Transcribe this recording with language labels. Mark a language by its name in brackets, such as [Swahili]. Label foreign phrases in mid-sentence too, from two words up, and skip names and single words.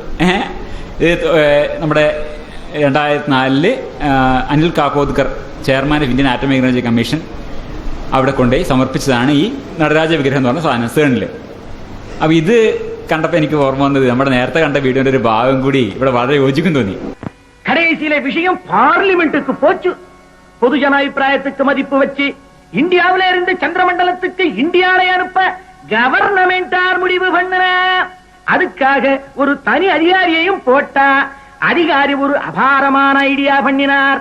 [Malayalam] ഇത് നമ്മുടെ 2004 അനിൽ കാക്കോദ്കർ, [English] chairman of Indian Atomic Energy Commission, [Malayalam] അവിടെ കൊണ്ടുപോയി സമർപ്പിച്ചതാണ് ഈ നടരാജ വിഗ്രഹം എന്ന് പറഞ്ഞ സാധനം സേണിൽ. അപ്പം ഇത് കണ്ടപ്പോൾ എനിക്ക് ഓർമ്മ വന്നത് നമ്മുടെ നേരത്തെ കണ്ട വീഡിയോന്റെ ഒരു ഭാഗം കൂടി ഇവിടെ വളരെ യോജിക്കും തോന്നി. [Tamil] கடைசியில விஷயம் பார்லிமெண்ட்டுக்கு போச்சு. பொதுஜன அபிப்பிராயத்துக்கு மதிப்பு வச்சு இந்தியாவில இருந்து சந்திரமண்டலத்துக்கு இந்தியாவை அனுப்ப கவர்னமெண்டார் முடிவு பண்ண. அதுக்காக ஒரு தனி அதிகாரியையும் போட்டா. அதிகாரி ஒரு அபாரமான ஐடியா பண்ணினார்.